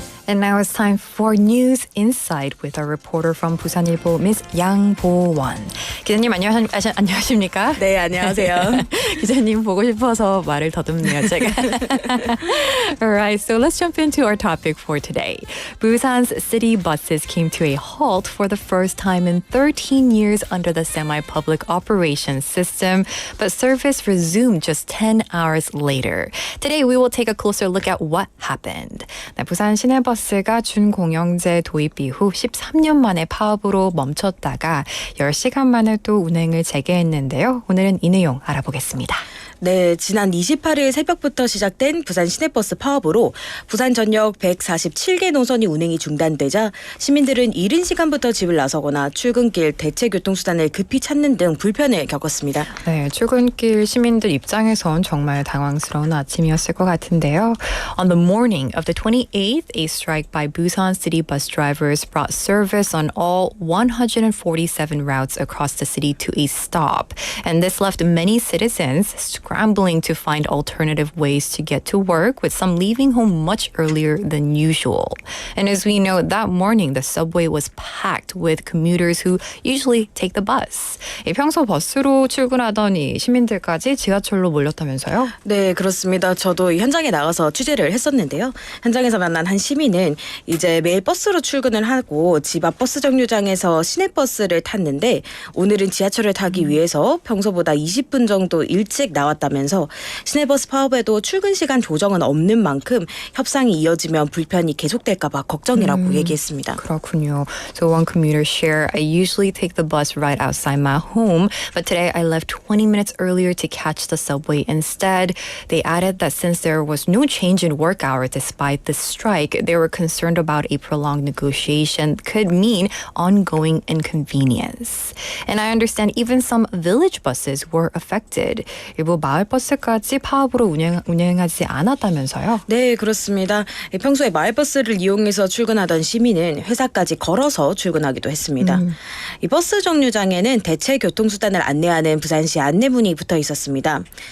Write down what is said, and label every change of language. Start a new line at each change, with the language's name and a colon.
English: And now it's time for News Insight with our reporter from 부산일보, Miss 양보원.
Korean: 기자님 안녕하십니까? 네, 안녕하세요. 기자님 보고 싶어서 말을 더듬네요, 제가.
English: Alright, so let's jump into our topic for today. Busan's city buses came to a halt for the first time in 13 years under the semi-public operations system, but service resumed just 10 hours later. Today, we will take a closer look at what happened.
Korean: 네, 부산 시내버스가 준공영제 도입 이후 13년 만에 파업으로 멈췄다가 10시간 만에 또 운행을 재개했는데요. 오늘은 이 내용 알아보겠습니다. 네, 지난 28일 새벽부터 시작된 부산 시내버스 파업으로 부산 전역 147개 노선이 운행이 중단되자 시민들은 이른 시간부터 집을 나서거나 출근길 대체 교통수단을 급히 찾는 등 불편을 겪었습니다. 네, 출근길 시민들 입장에선 정말 당황스러운 아침이었을 것 같은데요.
English: On the morning of the 28th, a strike by Busan city bus drivers brought service on all 147 routes across the city to a stop. And this left many citizens scrambling to find alternative ways to get to work, with some leaving home much earlier than usual. And as we know, that morning the subway was packed with commuters who usually take the bus.
Korean: 평소 버스로 출근하던 시민들까지 지하철로 몰렸다면서요? 네, 그렇습니다. 저도 현장에 나가서 취재를 했었는데요. 현장에서 만난 한 시민은 이제 매일 버스로 출근을 하고 집 앞 버스 정류장에서 시내버스를 탔는데 오늘은 지하철을 타기 위해서 평소보다 20분 정도 일찍 나왔다면서 시내버스 파업에도 출근 시간 조정은 없는 만큼 협상이 이어지면 불편이 계속될까 봐 걱정이라고 얘기했습니다. 그렇군요.
English: So one commuter shared, I usually take the bus right outside my home, but today I left 20 minutes earlier to catch the subway instead. They added that since there was no change in work hours despite the strike, they were concerned about a prolonged negotiation could mean ongoing inconvenience. And I understand even some village buses were affected.
Korean: 일부 마을 버스까지 파업으로 운행하지 않았다면서요? 네, 그렇습니다. 평소에 마을버스를 이용해서 출근하던 시민은 회사까지 걸어서 출근하기도 했습니다. 이 버스 정류장에는 대체 교통수단을 안내하는 부산시 안내문이 붙어 있었습니다.